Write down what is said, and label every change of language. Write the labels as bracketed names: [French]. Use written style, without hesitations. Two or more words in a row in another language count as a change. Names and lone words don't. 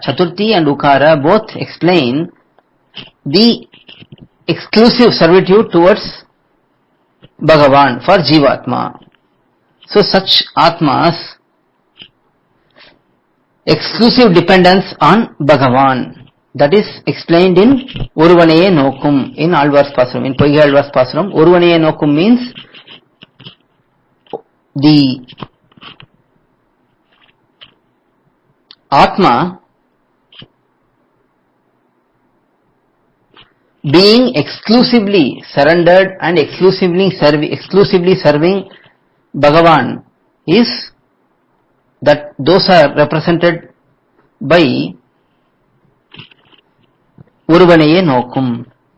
[English] Chaturthi and Ukara both explain the exclusive servitude towards Bhagavan for Jivatma. So such Atmas exclusive dependence on Bhagavan, that is explained in Oruvaneye Nokum in Alvar's Pasuram, in Poigai Alvar's Pasuram. Oruvaneye Nokum means the Atma being exclusively surrendered and exclusively serving Bhagavan is that those are represented by Uruvaneye Nokum.